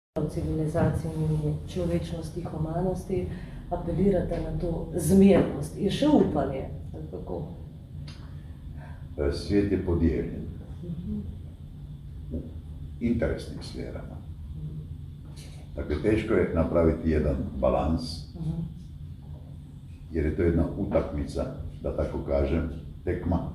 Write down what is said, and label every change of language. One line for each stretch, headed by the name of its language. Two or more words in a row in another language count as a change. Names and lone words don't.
Slovenian: civilizacijami, človečnosti, humanosti, apelirate na to zmernost in še upanje.
Croatian: Kako? Svijet je podijeljen u interesnim sferama. Dakle, teško je napraviti jedan balans, jer je to jedna utakmica, da tako kažem, tekma,